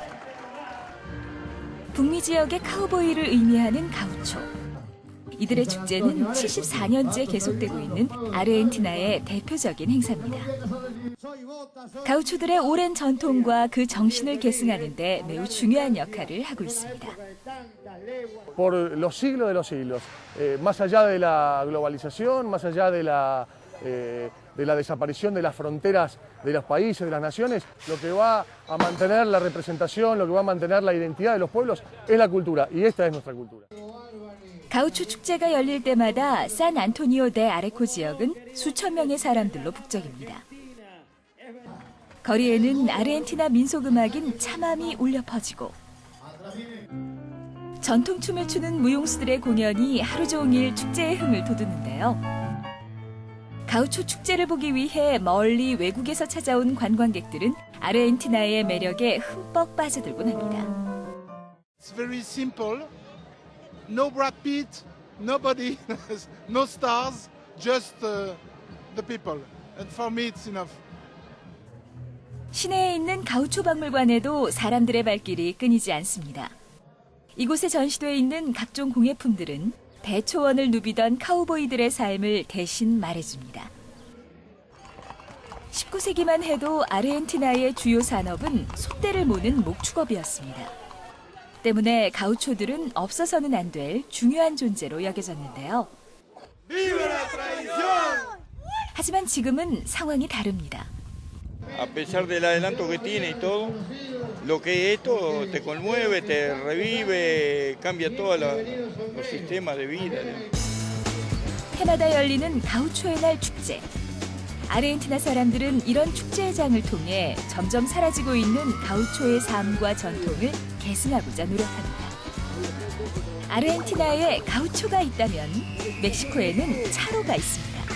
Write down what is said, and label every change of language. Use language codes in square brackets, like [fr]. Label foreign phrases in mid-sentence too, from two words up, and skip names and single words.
[ko] 북미 지역의 카우보이를 의미하는 가우초. 이들의 축제는 74년째 계속되고 있는 아르헨티나의 대표적인 행사입니다. 가우초들의 오랜 전통과 그 정신을 계승하는 데 매우 중요한 역할을 하고 있습니다. [es] Por los siglos de los siglos, más allá de la globalización, más allá de la desaparición de las fronteras de los países, de las naciones, lo que va a mantener la representación, lo que va a mantener la identidad de los pueblos es la cultura, y esta es nuestra cultura. [ko] 가우초 축제가 열릴 때마다 산 안토니오 데 아레코 지역은 수천 명의 사람들로 북적입니다. 거리에는 아르헨티나 민속음악인 차맘이 울려 퍼지고 전통춤을 추는 무용수들의 공연이 하루 종일 축제의 흥을 돋우는데요. 가우초 축제를 보기 위해 멀리 외국에서 찾아온 관광객들은 아르헨티나의 매력에 흠뻑 빠져들곤 합니다. [en] It's very simple. No Brad Pitt, nobody, no stars, just the people. And for me it's enough. [ko] 시내에 있는 가우초 박물관에도 사람들의 발길이 끊이지 않습니다. 이곳에 전시돼 있는 각종 공예품들은 대초원을 누비던 카우보이들의 삶을 대신 말해줍니다. 19세기만 해도 아르헨티나의 주요 산업은 소떼를 모는 목축업이었습니다. 때문에 가우초들은 없어서는 안 될 중요한 존재로 여겨졌는데요. 하지만 지금은 상황이 다릅니다. [es] A pesar del adelanto que tiene y todo, lo que es esto te conmueve, te revive, cambia todos los sistemas de vida. [ko] 해마다 열리는 가우초의 날 축제. 아르헨티나 사람들은 이런 축제의 장을 통해 점점 사라지고 있는 가우초의 삶과 전통을 계승하고자 노력합니다. 아르헨티나에 가우초가 있다면 멕시코에는 차로가 있습니다.